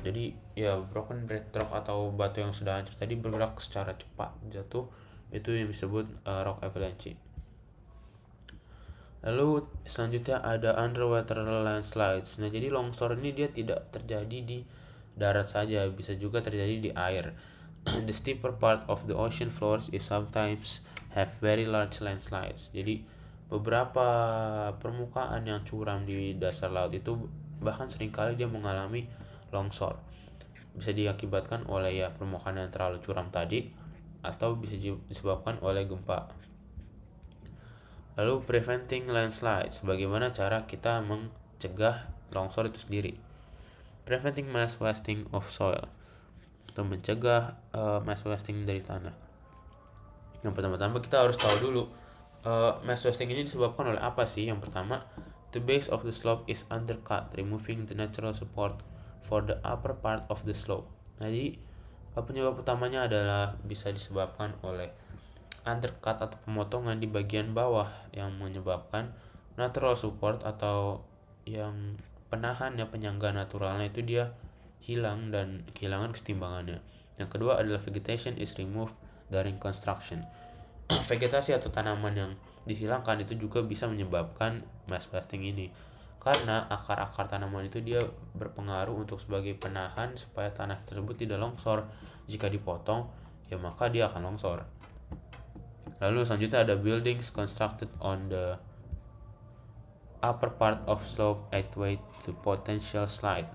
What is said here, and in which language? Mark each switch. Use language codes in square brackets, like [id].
[id] Jadi broken bedrock atau batu yang sudah hancur tadi bergerak secara cepat jatuh, itu yang disebut rock avalanche. Lalu selanjutnya ada underwater landslides. Nah, jadi longsor ini dia tidak terjadi di darat saja, bisa juga terjadi di air. [en] The steeper part of the ocean floors is sometimes have very large landslides. [id] Jadi beberapa permukaan yang curam di dasar laut itu bahkan seringkali dia mengalami longsor. Bisa diakibatkan oleh permukaan yang terlalu curam tadi atau bisa disebabkan oleh gempa. Lalu [en] preventing landslides, [id] bagaimana cara kita mencegah longsor itu sendiri. [en] Preventing mass wasting of soil, [id] atau mencegah mass wasting dari tanah. Yang pertama-tama kita harus tahu dulu mass wasting ini disebabkan oleh apa sih. Yang pertama, [en] the base of the slope is undercut, removing the natural support for the upper part of the slope. [id] Jadi penyebab utamanya adalah bisa disebabkan oleh undercut atau pemotongan di bagian bawah yang menyebabkan natural support atau yang penyangga naturalnya itu dia hilang dan kehilangan kesetimbangannya. Yang kedua adalah [en] vegetation is removed during construction. [id] Vegetasi atau tanaman yang dihilangkan itu juga bisa menyebabkan mass wasting ini, karena akar-akar tanaman itu dia berpengaruh untuk sebagai penahan supaya tanah tersebut tidak longsor. Jika dipotong, maka dia akan longsor. Lalu selanjutnya ada [en] buildings constructed on the upper part of slope add weight to potential slide.